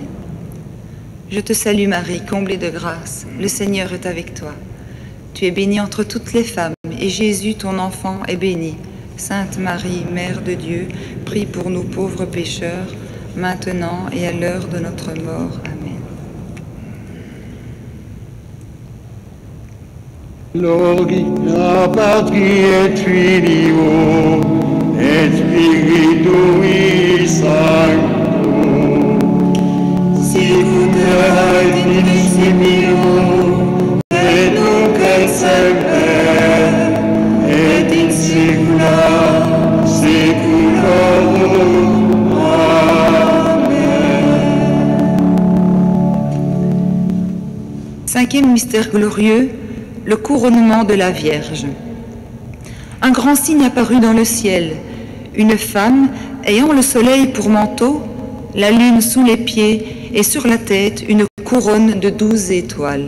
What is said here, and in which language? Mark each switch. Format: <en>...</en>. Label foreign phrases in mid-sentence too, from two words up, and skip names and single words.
<fr>Je te salue Marie, comblée de grâce, le Seigneur est avec toi. Tu es bénie entre toutes les femmes, et Jésus, ton enfant, est béni. Sainte Marie, Mère de Dieu, prie pour nous pauvres pécheurs, maintenant et à l'heure de notre mort. Amen.</fr> <la>Gloria Patri et Filio et Spiritui Sancto, sicut erat in principio et nunc et semper et in saecula saeculorum. Amen.</la> <fr>Cinquième mystère glorieux, le couronnement de la Vierge. Un grand signe apparut dans le ciel, une femme ayant le soleil pour manteau, la lune sous les pieds et sur la tête une couronne de 12 étoiles.</fr>